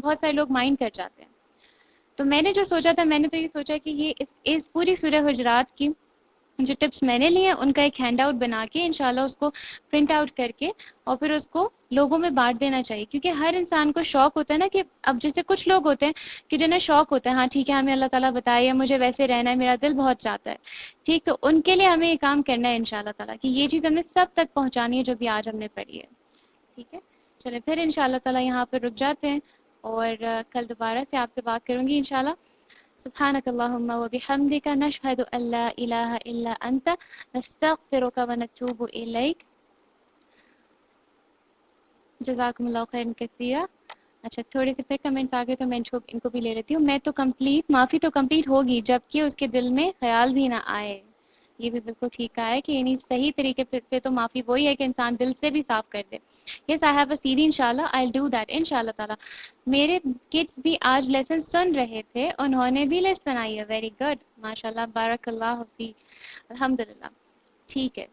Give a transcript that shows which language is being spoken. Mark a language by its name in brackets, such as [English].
[Hindi] बहुत सारे लोग माइंड कर जाते हैं। तो मैंने जो सोचा था, मैंने तो ये सोचा कि ये इस पूरी सूरह हुजरात की जो टिप्स मैंने लिए हैं उनका एक हैंड आउट बना के, इंशाल्लाह उसको प्रिंट आउट करके और फिर उसको लोगों में बांट देना चाहिए, क्योंकि हर इंसान को शौक होता है ना कि, अब जैसे कुछ लोग होते हैं कि जिन्हें शौक होता है, हाँ ठीक है हमें अल्लाह ताला बताए या मुझे वैसे रहना है, मेरा दिल बहुत चाहता है, ठीक। तो उनके लिए हमें ये काम करना है इंशाल्लाह ताला, कि ये चीज़ हमें सब तक पहुँचानी है जो भी आज हमने पढ़ी है, ठीक है। चले फिर इंशाल्लाह ताला यहाँ पर रुक जाते हैं और कल दोबारा से आपसे बात करूंगी इंशाल्लाह। [Arabic] سبحانك اللهم وبحمدك نشهد أن لا إله إلا أنت نستغفرك ونتوب إليك جزاكم الله خيرا كثيرا। [Hindi] अच्छा थोड़ी सी फिर कमेंट्स आ गए तो मैं इनको भी ले लेती हूँ। मैं तो कंप्लीट, माफी तो कंप्लीट होगी जबकि उसके दिल में ख्याल भी ना आए, ये भी बिल्कुल ठीक कहा है कि यानी सही तरीके से तो माफी वही है कि इंसान दिल से भी साफ कर दे। [English] yes I have a CD [Hindi] इंशाल्लाह, [English] I will do that [Hindi] इंशाल्लाह ताला। मेरे किड्स भी आज लेसन सुन रहे थे, उन्होंने भी लिस्ट बनाई है, वेरी गुड माशाल्लाह बारकल्लाह फी, अल्हम्दुलिल्लाह, ठीक है।